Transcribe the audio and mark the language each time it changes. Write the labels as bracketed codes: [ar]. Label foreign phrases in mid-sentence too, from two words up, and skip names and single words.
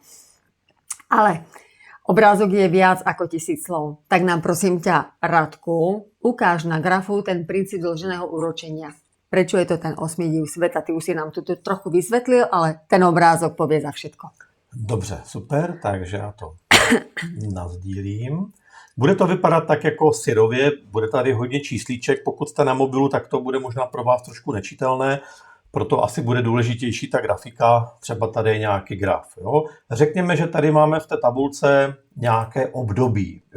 [sk] Ale obrázok je viac ako 1000 slov. Tak nám prosím ťa, Radku, ukáž na grafu ten princíp dĺženého úročenia. Prečo je to ten 8 div sveta? Ty už si nám to trochu vysvetlil, ale ten obrázok povie za všetko. [cs] Dobře, super, takže já to nasdílím. Bude to vypadat tak jako syrově, bude tady hodně číslíček, pokud jste na mobilu, tak to bude možná pro vás trošku nečitelné, proto asi bude důležitější ta grafika, třeba tady je nějaký graf. Jo? Řekněme, že tady máme v té tabulce nějaké období, jo?